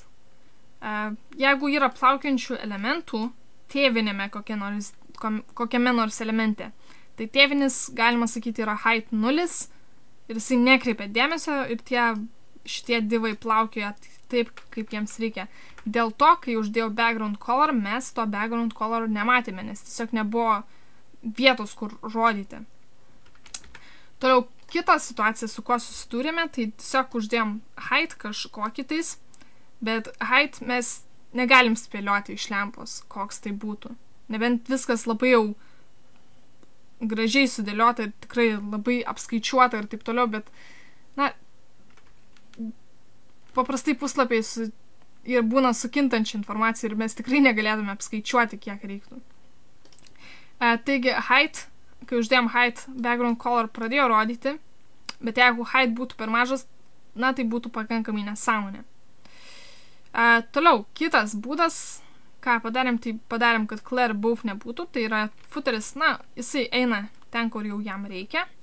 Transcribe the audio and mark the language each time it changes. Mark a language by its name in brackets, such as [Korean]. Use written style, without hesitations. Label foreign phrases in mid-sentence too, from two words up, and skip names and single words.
[Lithuanian] Jeigu yra plaukiančių elementų tėvinėme kokiame nors elemente, tai tėvinis, galima sakyti, yra height 0 ir jisai nekreipia dėmesio ir šitie divai plaukioja taip, kaip jiems reikia. Dėl to, kai uždėjau [English] background color, [Lithuanian] mes to [English] background color [Lithuanian] nematėme, nes tiesiog nebuvo vietos, kur rodyti. Toliau, kita situacija, su kuo susidūrėme, tai tiesiog uždėjom height kažkokį tais, bet height mes negalim spėlioti iš lempos, koks tai būtų. Nebent viskas labai jau gražiai sudėliota ir tikrai labai apskaičiuota ir taip toliau, bet, na, paprastai puslapiai ir būna sukintančia informacija ir mes tikrai negalėtume apskaičiuoti, kiek reiktų. Taigi, height, kai uždėjom height, [English] background color [Lithuanian] pradėjo rodyti, bet jeigu height būtų per mažas, na, tai būtų pakankamai nesąmonė. Toliau, kitas būdas, ką padarėm, tai padarėm, kad [English] clear both [Lithuanian] nebūtų, tai yra footeris, na, jisai eina ten, kur jau jam reikia.